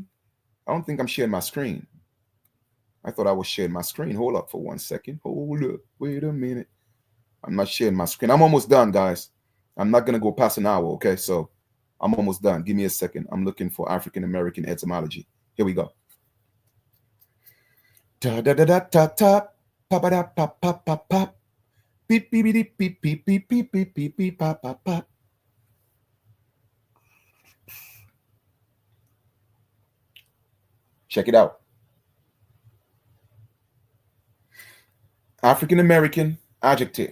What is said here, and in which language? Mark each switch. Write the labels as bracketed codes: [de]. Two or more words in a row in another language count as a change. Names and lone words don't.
[en] I don't think I'm sharing my screen. I thought I was sharing my screen. Hold up for 1 second. Hold up. Wait a minute. I'm not sharing my screen. I'm almost done, guys. I'm not going to go past an hour, okay? So I'm almost done. Give me a second. I'm looking for African American etymology. Here we go. Da da da da da da. Pa ba da pa pa pa pa. Beep beep beep beep beep beep beep beep beep beep pop pop pop. Check it out. African American adjective.